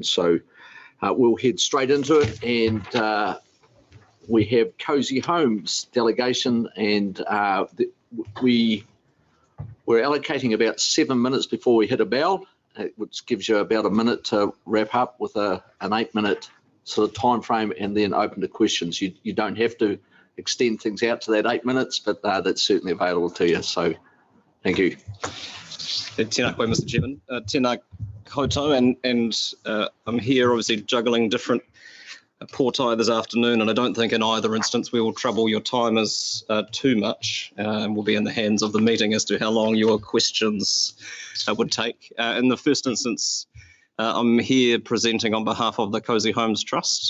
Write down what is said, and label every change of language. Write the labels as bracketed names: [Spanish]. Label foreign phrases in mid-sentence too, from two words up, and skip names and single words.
[English] So we'll head straight into it, and we have Cozy Homes delegation, and we're allocating about 7 minutes before we hit a bell, which gives you about a minute to wrap up with an 8-minute sort of time frame, and then open to questions. You don't have to extend things out to that 8 minutes, but that's certainly available to you. So thank you. [Māori] Tēnā koe, [English] Mr. Chairman. [Māori] Tēnā koutou, [English] and I'm here obviously juggling different portai this afternoon, and I don't think in either instance we will trouble your timers too much, and we'll be in the hands of the meeting as to how long your questions would take. In the first instance, I'm here presenting on behalf of the Cozy Homes Trust.